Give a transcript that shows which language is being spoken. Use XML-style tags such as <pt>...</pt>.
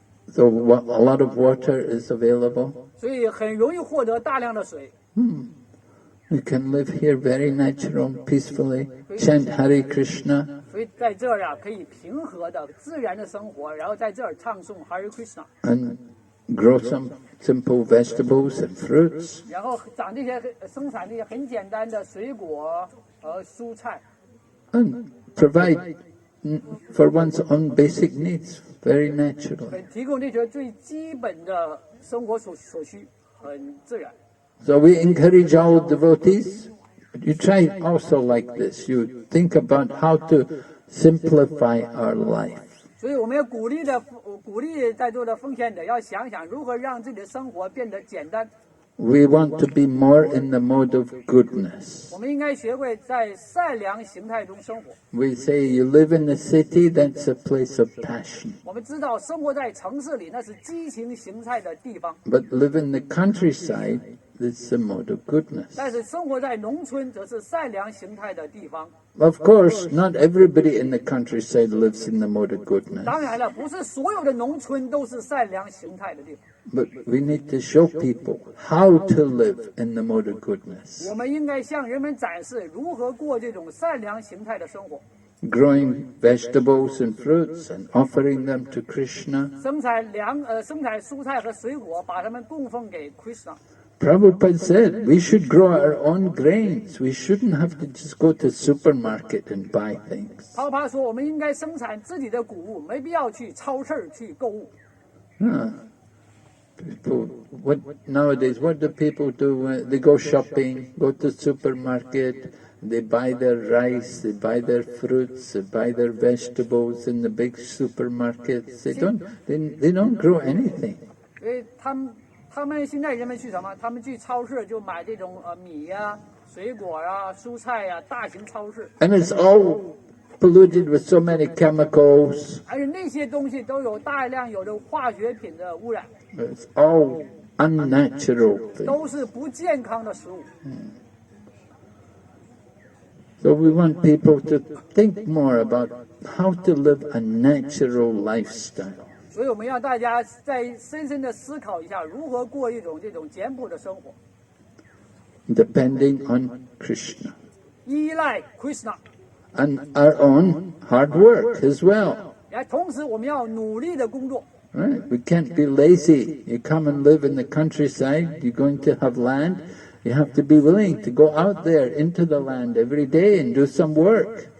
<en>So a lot of water is available.</en> <zh>所以很容易获得大量的水。</zh> <en>You can live here very natural, peacefully, chant Hare Krishna,</en> <zh>所以在这儿啊，可以平和的、自然的生活，然后在这儿唱诵 Hare Krishna，</zh> <en>and grow some simple vegetables and fruits.</en> <zh>然后生产这些很简单的水果和蔬菜，</zh> <en>And provide for one's own basic needs, very naturally.</en> <zh>提供这些最基本的生活所需，很自然。</zh> <en>So we encourage all devotees, you try also like this. You think about how to simplify our life.</en> <zh>所以我们要鼓励在座的奉献者要想想如何让自己的生活变得简单。</zh> <en>We want to be more in the mode of goodness.</en> <zh>我们应该学会在善良形态中生活。</zh> <en>We say you live in the city, that's a place of passion.</en> <zh>我们知道生活在城市里那是激情形态的地方，</zh> <en>But live in the countryside, it's a mode of goodness.</en> <zh>但是生活在农村则是善良形态的地方。</zh> <en>Of course, not everybody in the countryside lives in the mode of goodness.</en> <zh>当然了，不是所有的农村都是善良形态的地方。</zh> <en>But we need to show people how to live in the mode of goodness.</en> <zh>我们应该向人们展示如何过这种善良形态的生活，</zh> <en>Growing vegetables and fruits and offering them to Krishna.</en> <zh>生产蔬菜和水果，把它们供奉给 Krishna。</zh> <en>Prabhupada said we should grow our own grains. We shouldn't have to just go to supermarket and buy things.</en> <zh>泡泡说，我们应该生产自己的谷物，没必要去超市去购物。</zh> <en>People, nowadays, what do people do? They go shopping, go to supermarket, they buy their rice, they buy their fruits, they buy their vegetables in the big supermarkets. They don't grow anything.</en> <zh>所以他们现在人们去什么？他们去超市就买这种米呀、水果呀、蔬菜呀，大型超市。</zh> <en>And it's all polluted with so many chemicals.</en> <zh>而且那些东西都有大量有着化学品的污染，</zh> <en>It's all unnatural things.</en> <zh>都是不健康的食物。</zh> <en>So we want people to think more about how to live a natural lifestyle.</en> <zh>所以我们要大家再深深的思考一下，如何过一种这种简朴的生活，</zh> <en>Depending on Krishna</en> <zh>依赖 Krishna。</zh> <en>and our own hard work as well.</en> <zh>同时我们要努力的工作。</zh> <en>Right? We can't be lazy. You come and live in the countryside, you're going to have land, you have to be willing to go out there into the land every day and do some work.</en>